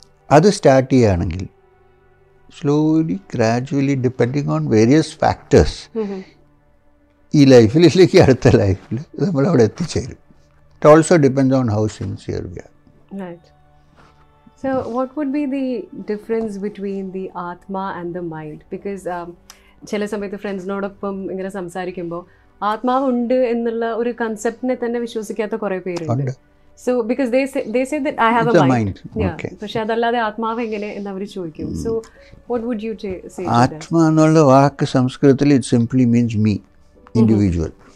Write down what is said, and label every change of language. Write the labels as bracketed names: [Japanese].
[Malayalam] അത് സ്റ്റാർട്ട് ചെയ്യുകയാണെങ്കിൽ [English] slowly gradually depending on various factors [Malayalam] ഈ ലൈഫിലേക്ക് അടുത്ത ലൈഫിൽ നമ്മളവിടെ എത്തിച്ചേരും. [English] It also depends on how sincere we are. So what would be the difference between the atma and the mind? Because [Malayalam] ചില സമയത്ത് ഫ്രണ്ട്സിനോടൊപ്പം ഇങ്ങനെ സംസാരിക്കുമ്പോൾ ആത്മാവുണ്ട് എന്നുള്ള ഒരു കൺസെപ്റ്റിനെ തന്നെ വിശ്വസിക്കാത്ത കുറേ പേരുണ്ട്. [English] So because they say that I have it's a mind. Yeah. Okay. [Malayalam] പക്ഷെ അതല്ലാതെ ആത്മാവ് എങ്ങനെ എന്ന് അവർ ചോദിക്കും. [English] So what would you say to that? [Malayalam] ആത്മ എന്നുള്ള വാക്ക് സംസ്കൃതത്തിൽ [English] it simply means me, individual.